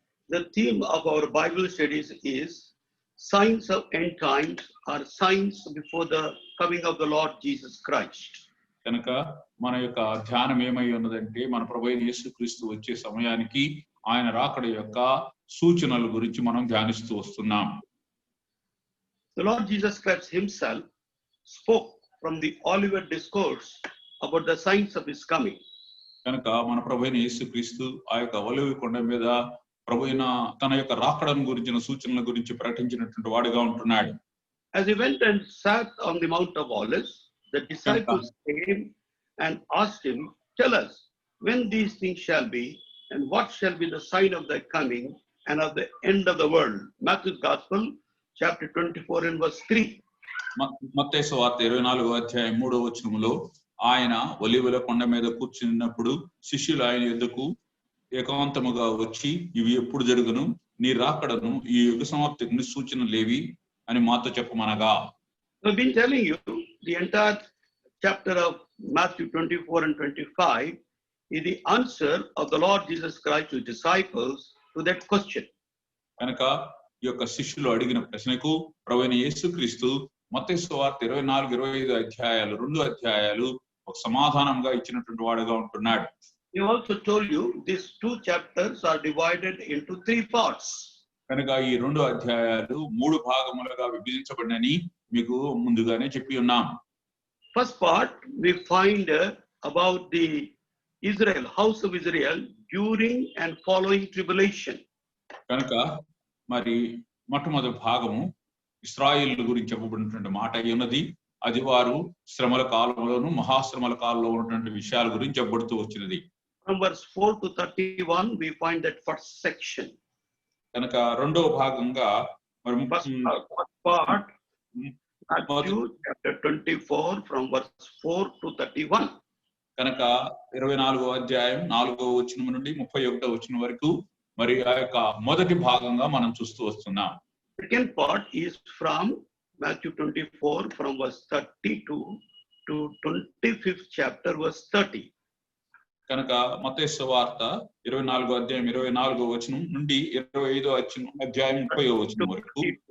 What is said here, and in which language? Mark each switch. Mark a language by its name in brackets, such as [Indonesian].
[English] The theme of our Bible studies is signs of end times or signs before the coming of the Lord Jesus Christ. [Telugu] కనుక మన యొక్క ధ్యానం ఏమై ఉన్నదంటే మన ప్రభువైన యేసుక్రీస్తు వచ్చే సమయానికి ఆయన రాకడ యొక్క సూచనల గురించి మనం ధ్యానిస్తూ వస్తున్నాం. [English] The Lord Jesus Christ himself spoke from the Olivet discourse about the signs of his coming. [Telugu] కనుక మన ప్రభువైన యేసుక్రీస్తు ఆ యొక్క ఒలివ కొండ మీద ప్రభువైన తన యొక్క రాకడను గురించిన సూచనల గురించి ప్రకటించినటువంటి వాడిగా ఉంటున్నాడు. [English] As he went and sat on the Mount of Olives, the disciples came and asked him, "Tell us when these things shall be, and what shall be the sign of thy coming and of the end of the world." Matthew's Gospel, chapter 24 and verse 3. [Telugu] మత్తయి సువార్త 24వ అధ్యాయం 3వ వచనములో ఆయన ఒలీవల కొండ మీద కూర్చున్నప్పుడు శిష్యులు ఆయన యొద్దకు ఏకాంతముగా వచ్చి, ఇవి ఎప్పుడు జరుగును, నీ రాకడను ఈ యుగ సమాప్తికి సూచనలేవి అని మాతో చెప్పమనగా. [English] I've been telling you the entire chapter of Matthew 24 and 25 is the answer of the Lord Jesus Christ to disciples to that question. [Telugu] కనుక ఈ యొక్క శిష్యులు అడిగిన ప్రశ్నకు ప్రభువైన యేసుక్రీస్తు మత్తయి సువార్త 24, 25 అధ్యాయాలు 2 అధ్యాయాలు ఒక సమాధానంగా ఇచ్చినటువంటి వాడుగా ఉంటున్నాడు. [English] He also told you these 2 chapters are divided into 3 parts. [Telugu] కనుక ఈ 2 అధ్యాయాలు 3 భాగములుగా విభజించబడినని మీకు ముందుగానే చెప్పి ఉన్నాం. [English] First part we find about the Israel, house of Israel during and following tribulation. [Telugu] కనుక మరి మొట్టమొదటి భాగము ఇశ్రాయేలు గురించి చెప్పబడినటువంటి మాట ఉన్నది. అది వారు శ్రమల కాలంలోను మహాశ్రమల కాలంలో ఉన్నటువంటి విషయాల గురించి చెప్పబడుతూ వచ్చినది. [English] From verse 4 to 31 we find that first section. [Telugu] కనుక రెండవ భాగంగా మరి [English] first part Matthew chapter 24 from verse 4 to 31. [Telugu] కనుక 24వ అధ్యాయం 4వ వచనం నుండి 31వ వచనం వరకు మరి ఆ యొక్క మొదటి భాగంగా మనం చూస్తూ వస్తున్నాం. [English] Second part is from Matthew 24 from verse 32 to 25th chapter verse 30. [Telugu] కనుక మత్తయి సువార్త 24వ అధ్యాయం 24వ వచనం నుండి 25వ అధ్యాయం 30వ వచనం వరకు